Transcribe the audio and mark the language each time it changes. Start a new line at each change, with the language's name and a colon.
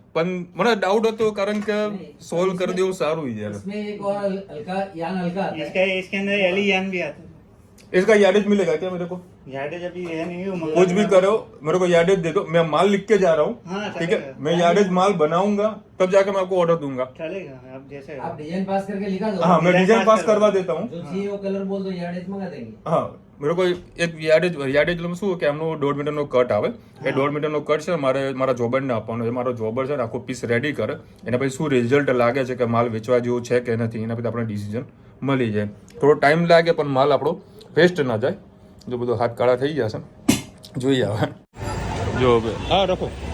Gujarati: પણ મને ડાઉટ હતો કારણ કે સોલ્વ કરી દેવું સારું યાર.
Hindi: इसमें एक और हल्का यान हल्का आता है. इसके अंदर एली यान भी आता है इसका यार्डेज मिलेगा क्या मेरे को? यार्डेज अभी है नहीं वो कुछ भी करो मेरे को यार्डेज दे दो. मैं माल लिख के जा रहा हूँ. हाँ, ठीक है चलेगा. मैं यार्डेज माल बनाऊंगा तब जाके मैं आपको ऑर्डर दूंगा. चलेगा आप जैसे आप डिजाइन पास करके लिखा दो. हाँ मैं डिजाइन डिजाइन पास पास करवा देता हूँ. जो चाहिए वो कलर बोल दो यार्डेज मंगा देंगे.
Gujarati: હા મેરે કોઈ એક યાર્ડેજ શું કે એમનો 1.5 મીટરનો કટ આવે. એ 1.5 મીટરનો કટ છે મારે મારા જોબરને આપવાનો છે. મારો જોબર છે ને આખો પીસ રેડી કરે એના પછી શું રિઝલ્ટ લાગે છે કે માલ વેચવા જેવું છે કે નથી એના પછી આપણે ડિસિઝન મળી જાય. થોડો ટાઈમ લાગે પણ માલ આપણો વેસ્ટ ના જાય. જો બધો હાથ કાળા થઈ ગયા છે જોઈએ હવે. જો હવે હા રાખો.